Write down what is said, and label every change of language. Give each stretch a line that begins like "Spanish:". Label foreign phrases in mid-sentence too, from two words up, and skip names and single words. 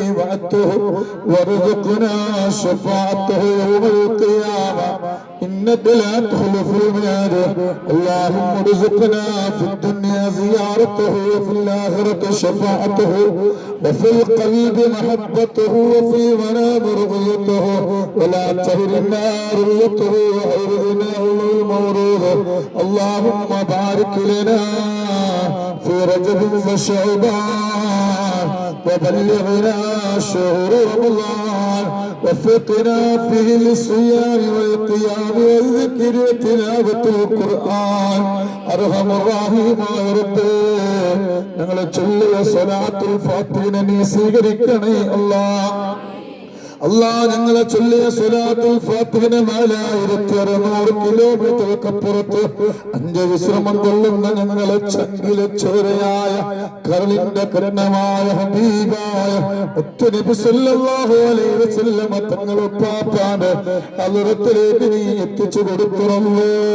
Arabic: وعدته وارزقنا شفاعته يوم القيامة إنك لا تخلف الميعاد اللهم ارزقنا في الدنيا زيارته وفي الآخرة شفاعته وفي القلب محبته وفي المنام رؤيته ولا تهرنا رؤيته وأرضنا المورود اللهم بارك لنا في رجب وشعبان وبلغنا شهر رمضان وفقنا فيه للصيام والقيام والذكر وتلاوة القرآن أرحم الراحمين يا رب
Malayalam: ഞങ്ങളെ ചൊല്ലിയ സ്വലാത്തുൽ ഫാത്തിഹ നീ സ്വീകരിക്കണേ അല്ലാഹ് ഞങ്ങളെ ചൊല്ലിയ സ്വലാത്തുൽ ഫാത്തിഹ 4600 കിലോമീറ്റർക്കപ്പുറത്ത് 5 വിശ്രമം കൊള്ളുന്ന ഞങ്ങളെ ചങ്കിലെ ചോരയായ കരളിന്റെ കരുണമായ ഹബീബായ മുത്തുനബി
Arabic: صلى الله عليه وسلم
Malayalam: തങ്ങളുടെ പാപ്പാന്റെ ഹളറത്തിലേക്ക് നീ എത്തിച്ചു കൊടുക്കണമേ